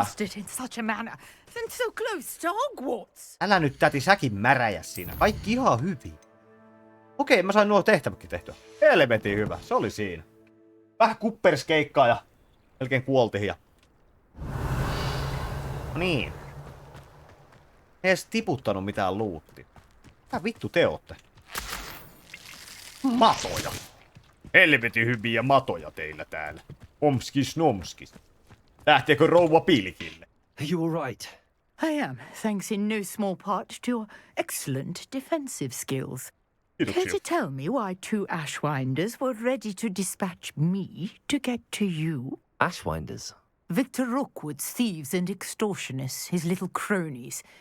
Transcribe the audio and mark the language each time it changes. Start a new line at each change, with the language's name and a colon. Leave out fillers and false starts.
English: accosted in such a manner, and so close to Hogwarts.
Finnish: Älä nyt täti säkin märäjä siinä. Kaikki ihan hyvin. Okei, mä sain nuo tehtävätkin tehtyä. Helvetin hyvä, se oli siinä. Vähän kupperskeikkaa ja melkein kuoltiin ja... No niin. Ei edes tiputtanut mitään luuttia. Mitä vittu te ootte? Matoja. Helvetin hyviä matoja teillä täällä. Omskis nomskis. Lähteekö rouva pilkille?
English: You were right. I am, thanks in no small part to your excellent defensive skills. Care to tell me why 2 Ashwinders were ready to dispatch me to get to you? Ashwinders. Victor Rookwood's thieves and extortionists, his little cronies.